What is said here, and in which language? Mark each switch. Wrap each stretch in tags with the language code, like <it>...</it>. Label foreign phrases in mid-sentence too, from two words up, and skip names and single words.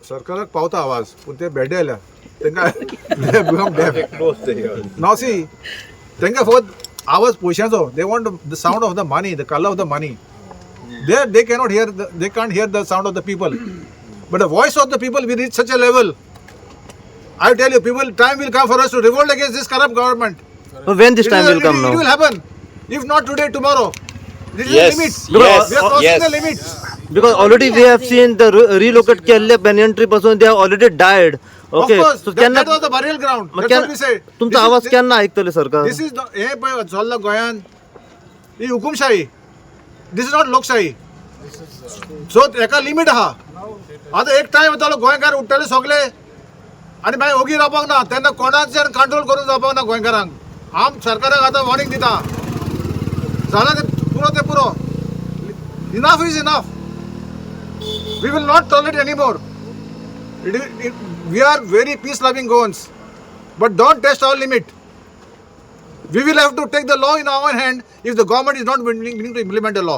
<kok>सरकाराक पावता आवाज पूण ते बेड्डे आयल्या तांकां नाव सी तांकां फकत आवाज पयशांचो</kok> <en>they want the sound of the money the colour of the money they cannot hear they can't hear the sound of the people but the voice of the people will reach such a level. I tell you, people, time will come for us to revolt against this corrupt government. But when this time will come now? It will happen. If not today, tomorrow. This Yes. is the limit. Yes. We are crossing Yes. the limit. Because already we have seen the relocate केल्ले banyan tree पासून they have already died. Okay. Of course, So that was the burial ground. That's what we say.</en> <kok>तुमचा आवाज केन्ना आयकतले सरकार?</kok> <en>This is the</en> <kok>हे पळय चल्ला गोंयान ही हुकुमशाही.</kok> <en>This is not</en> <kok>लोकशाही. So एका लिमिट आहा. आता एक टाइम येतालो गोंयकार उठ्ठले सगळे आनी मागीर ओगी रावपाक ना तेन्ना कोणाचेर कंट्रोल करून जावपाक ना गोंयकारांक. आम सरकाराक आतां वॉर्निंग दिता. जाला ते पुरो.</kok> <en>Enough is enough. We will not tolerate anymore. We are very peace-loving Goans, but don't test our limit. We will have to take the law in our hand if the government is not willing to implement the law.</en>